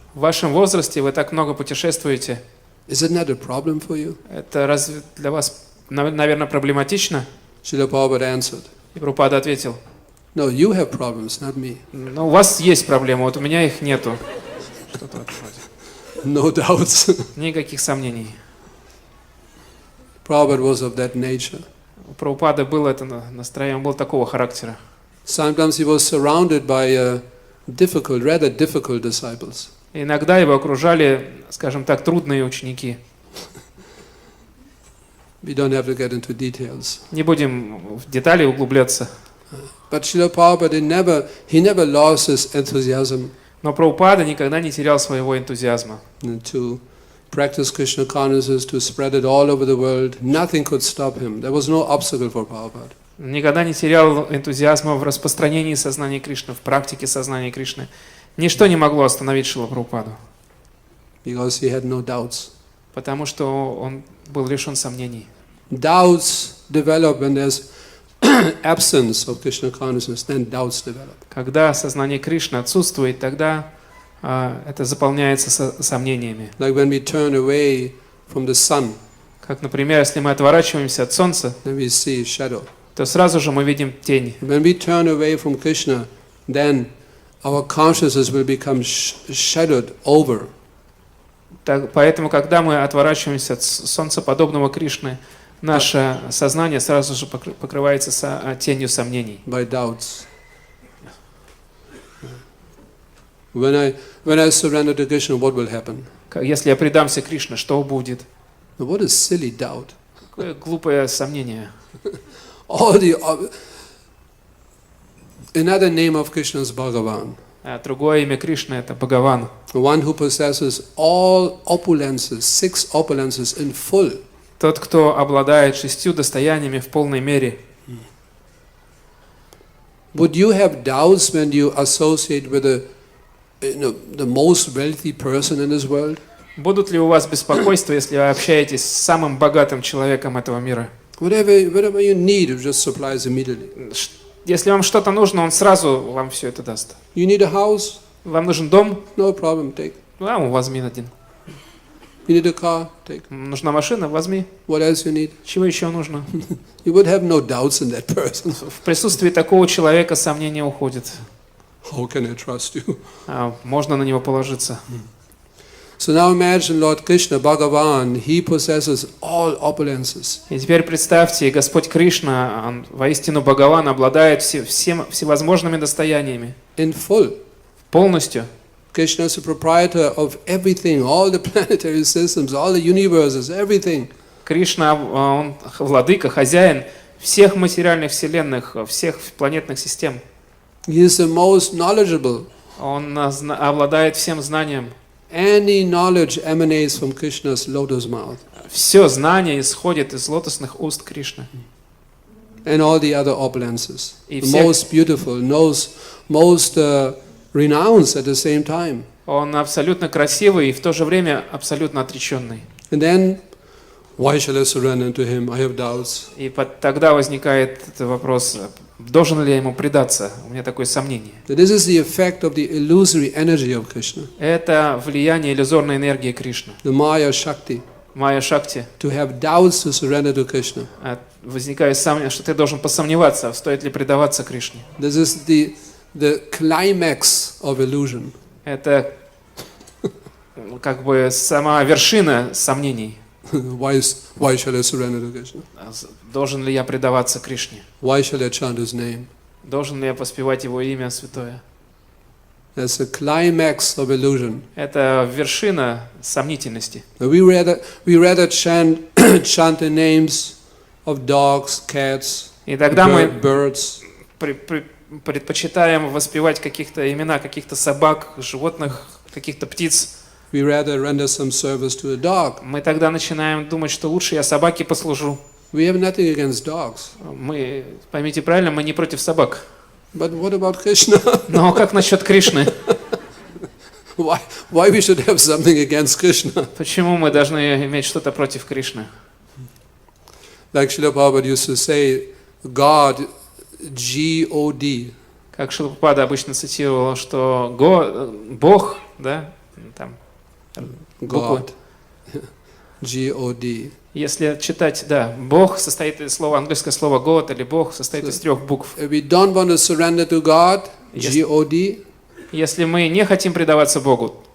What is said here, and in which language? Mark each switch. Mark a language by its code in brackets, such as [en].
[ru] В вашем возрасте вы так много путешествуете. [en] Is it not a problem for you? [ru] Это разве для вас, наверное, проблематично? [en] Srila Prabhupada answered, [ru] И Прабхупада ответил, [en] no, you have problems, not me. [ru] ну, у вас есть проблемы, вот у меня их нету. Что-то в этом роде. [en] No doubts. [ru] Никаких сомнений. [en] Prabhupada was of that nature. [ru] У Прабхупады было это настроение, он был такого характера. [en] Sometimes he was surrounded by rather difficult disciples. [ru] Иногда его окружали, скажем так, трудные ученики. [en] We don't have to get into details. [ru] Не будем в детали углубляться. [en] But Srila Prabhupada, he never lost his enthusiasm [ru] Но Прабхупада никогда не терял своего энтузиазма. [en] to practice Krishna consciousness, to spread it all over the world. Nothing could stop him. There was no obstacle for Prabhupada. [ru] Никогда не терял энтузиазма в распространении сознания Кришны, в практике сознания Кришны. Ничто не могло остановить Шрилу Прабхупаду, [en] Because he had no doubts. [ru] потому что он был лишен сомнений. [en] Doubts develop when there's absence of Krishna consciousness, then doubts develop. [ru] Когда сознание Кришны отсутствует, тогда это заполняется сомнениями. [en] Like when we turn away from the sun, [ru] Как, например, если мы отворачиваемся от солнца, [en] then we see shadow. [ru] то сразу же мы видим тень. [en] When we turn away from Krishna, then our consciousness will become shadowed over. [ru] Поэтому, когда мы отворачиваемся от солнцеподобного Кришны, наше сознание сразу же покрывается тенью сомнений. [en] By doubts. When I surrender to Krishna, what will happen? [ru] Если я предамся Кришне, что будет? [en] What is silly doubt? [ru] Какое глупое сомнение. [en] Another name of Krishna is Bhagavan. [ru] Другое имя Кришны — это Бхагаван. [en] One who possesses all opulences, 6 opulences in full. [ru] Тот, кто обладает 6 достояниями в полной мере. [en] Would you have doubts when you associate with the most wealthy person in this world? [ru] Будут ли у вас беспокойства, если вы общаетесь с самым богатым человеком этого мира? [en] Whatever you need, it just supplies immediately. [ru] Если вам что-то нужно, он сразу вам все это даст. [en] You need a house? [ru] Вам нужен дом? [en] No problem, take. [ru] Возьми один. [en] You need a car? Take. [ru] Нужна машина? Возьми. [en] What else you need? [ru] Чего еще нужно? [en] You would have no doubts in that person. [ru] В присутствии такого человека сомнения уходят. [en] How can I trust you? [ru] Можно на него положиться. [en] So now imagine Lord Krishna, Bhagavan, he possesses all opulences. [ru] И теперь представьте, Господь Кришна, Он воистину Бхагаван, обладает всевозможными достояниями. [en] In full. [ru] Полностью. [en] Krishna is the proprietor of everything, all the planetary systems, all the universes, everything. [ru] Кришна, Он владыка, хозяин всех материальных вселенных, всех планетных систем. [en] He is the most knowledgeable. [ru] Он обладает всем знанием. [en] Any knowledge emanates from Krishna's lotus mouth. [ru] Все знание исходит из лотосных уст Кришны. [en] And all the other opulences. [ru] И [en] The most beautiful, most renounced at the same time. [ru] Он абсолютно красивый и в то же время абсолютно отреченный. [en] And then, why shall I surrender to him? I have doubts. [ru] И тогда возникает вопрос, должен ли я ему предаться? У меня такое сомнение. [en] This is the effect of the illusory energy of Krishna. [ru] Это влияние иллюзорной энергии Кришны. [en] The Maya Shakti. [ru] Майя Шакти. [en] To have doubts to surrender to Krishna. [ru] Возникает сомнение, что ты должен посомневаться, стоит ли предаваться Кришне. [en] This is the climax of illusion. [ru] Это как бы сама вершина сомнений. [en] Why shall I surrender to Krishna? [ru] Должен ли я предаваться Кришне? [en] Why shall I chant his name? [ru] Должен ли я воспевать его имя святое? [en] That's the climax of illusion. [ru] Это вершина сомнительности. [en] We rather chant the names of dogs, cats, [ru] И тогда мы [en] birds. [ru] предпочитаем воспевать каких-то имена, каких-то собак, животных, каких-то птиц. [en] We rather render some service to a dog. [ru] Мы тогда начинаем думать, что лучше я собаке послужу. [en] We have nothing against dogs. [ru] Мы, поймите правильно, мы не против собак. [en] But what about Krishna? [ru] Но как насчет Кришны? [en] Why we should have something against Krishna? [ru] Почему мы должны иметь что-то против Кришны? [en] Like Srila Prabhupada used to say, God, G-O-D. [ru] Как Шрила Прабхупада обычно цитировал, что Бог, да, там, буквы. [en] God, G-O-D. [ru] Если читать, да, Бог состоит из слова, английское слово God или Бог состоит из 3 букв. [en] If we don't want to surrender to God, G-O-D, [ru] Если мы не хотим предаваться Богу,